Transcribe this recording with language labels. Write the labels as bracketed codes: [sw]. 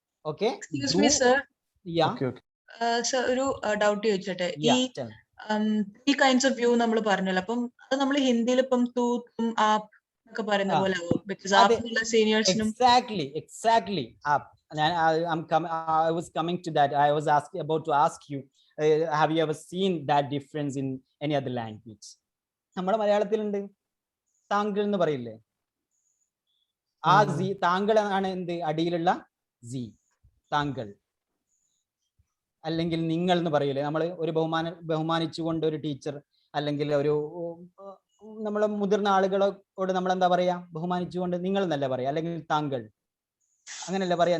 [en] Okay, Excuse me, sir. Okay. [ml] Sir, ഒരു doubt ചോദിച്ചോട്ടെ. ഈ [en] tell. 3 kinds of view [ml] നമ്മൾ പറഞ്ഞല്ലോ, അപ്പം അത് നമ്മൾ ഹിന്ദിയിൽ ഇപ്പം തൂ, തും, ആപ് ഒക്കെ പറയുന്ന പോലെ ആവും. ബിക്കോസ് ആപ് എന്നുള്ള സീനിയേഴ്സിനും. [en] Exactly. I was coming to that. I was about to ask you, have you ever seen that difference in any other language? [ml] നമ്മുടെ മലയാളത്തിലുണ്ട്, താങ്കൾ എന്ന് പറയില്ലേ, ആ സി താങ്കൾ ആണ് എന്ത് അടിയിലുള്ള സി, താങ്കൾ. അല്ലെങ്കിൽ നിങ്ങൾ എന്ന് പറയില്ലേ, നമ്മൾ ഒരു ബഹുമാനിച്ചുകൊണ്ട് ഒരു ടീച്ചർ അല്ലെങ്കിൽ ഒരു നമ്മളെ മുതിർന്ന ആളുകളോട് നമ്മൾ എന്താ പറയാ, ബഹുമാനിച്ചുകൊണ്ട് നിങ്ങൾ എന്നല്ല പറയാ, അല്ലെങ്കിൽ താങ്കൾ അങ്ങനെയല്ല പറയാ.